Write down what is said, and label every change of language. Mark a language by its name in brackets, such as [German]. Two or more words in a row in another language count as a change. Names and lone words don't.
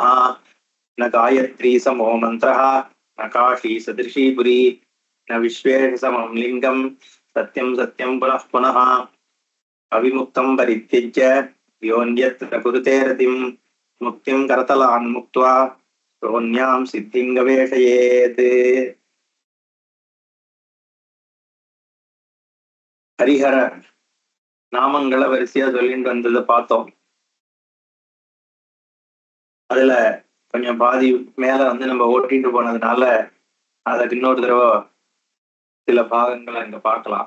[Sanskrit] न गायत्री समो मन्त्रः न काशी सदृशी पुरी न विश्वेशसमं लिङ्गं सत्यं सत्यं पुनः पुनः। अविमुक्तं परित्यज्य योऽन्यत्र कुरुते रतिं मुक्तिं करतलान् मुक्त्वा शून्यां सिद्धिं गवेषयेत्। [Tamil] ஹரிஹர நாமங்களை வரிசையா சொல்லிட்டு வந்ததை பார்த்தோம். அதுல கொஞ்சம் பாதி மேல நம்ம ஓட்டிட்டு போனதுனால அதுக்கு இன்னொரு தடவை சில பாகங்களை இங்க பார்க்கலாம்.